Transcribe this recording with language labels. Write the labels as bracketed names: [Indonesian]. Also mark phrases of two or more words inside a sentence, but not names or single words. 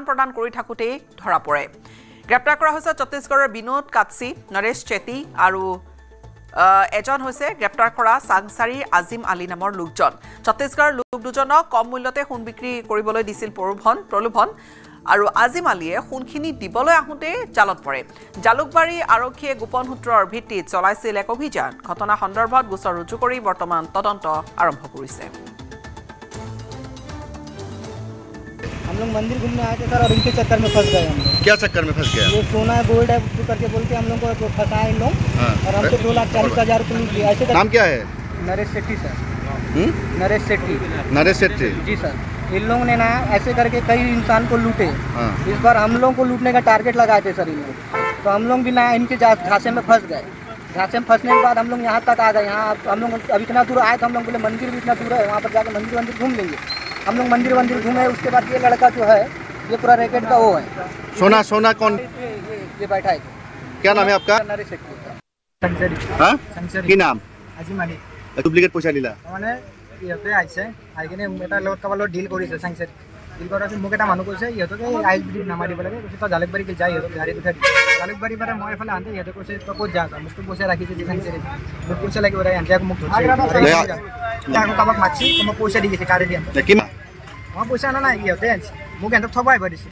[Assamese] প্ৰদান কৰি থাকোঁতেই ধৰা পৰে গ্ৰেপ্তাৰ কৰা হৈছে ছত্তীশগড়ৰ বিনোদ কাটছি নৰেশ চেতি আৰু এজন হৈছে গ্ৰেপ্তাৰ কৰা সাংসাৰী আজিম আলী নামৰ লোকজন ছত্তীশগড়ৰ লোক দুজনক কম মূল্যতে সোণ বিক্ৰী কৰিবলৈ দিছিল প্ৰলোভন আৰু আজিম আলীয়ে সোণখিনি দিবলৈ আহোঁতে জালত পৰে জালুকবাৰী আৰক্ষীয়ে গোপন সূত্ৰৰ ভিত্তিত চলাইছিল এক অভিযান ঘটনা সন্দৰ্ভত গোচৰ ৰুজু কৰি বৰ্তমান তদন্ত আৰম্ভ কৰিছে [Hindi] हम लोग मंदिर घूमने आए थे सर और इनके चक्कर में फंस गए हम क्या चक्कर में फंस गया ये सोना गोल्ड है करके बोल के हम लोग को फंसाए इन लोग और हमसे 2,40,000 रुपये लूट लिया ऐसे नाम क्या है नरेश सेट्टी सर नरेश सेट्टी जी सर इन लोगों ने ना ऐसे करके कई इंसान को लूटे इस बार हम लोग को लूटने का टारगेट लगाए थे सर इन लोग तो हम लोग भी ना इनके झांसे में फंस गए झांसे में फंसने के बाद हम लोग यहाँ तक आ गए यहाँ हम लोग अब इतना दूर आए तो हम लोग बोले मंदिर भी इतना दूर है वहाँ पर जाकर मंदिर घूम लेंगे हम लोग मंदिर घूमे उसके बाद ये लड़का जो है ये पूरा रैकेट का वो है सोना कौन ये बैठा है क्या नाम है आपका नरेश सेट्टी [Assamese] কি নাম আজিম আলী ডুপ্লিকেট পইচা দিলা মানে ইহঁতে আহিছে আহি কিনে এটা লগত কাৰোবাৰ লগত ডিল কৰিছে চাংচেট ডিল কৰাৰ পিছত মোক এটা মানুহ কৈছে ইহঁতকে আইচ বিডিত নামাই দিব লাগে কৈছে তই জালুকবাৰীকে যাই ইহঁতক গাড়ীত উঠাই দিছে জালুকবাৰীৰ পৰা মই এফালে আনতে ইহঁতে কৈছে তই ক'ত যা মোকতো পইচা ৰাখিছে যে চাংচেট মোক পইচা লাগিব আনতে আকৌ মোক ধৰিছে আকৌ কাৰোবাক মাতিছে মই পইচা দি গৈছে কাৰে দি মই পইচা অনা নাই ইহঁতে আনিছে মোক ইহঁতক থবাই আহিব দিছে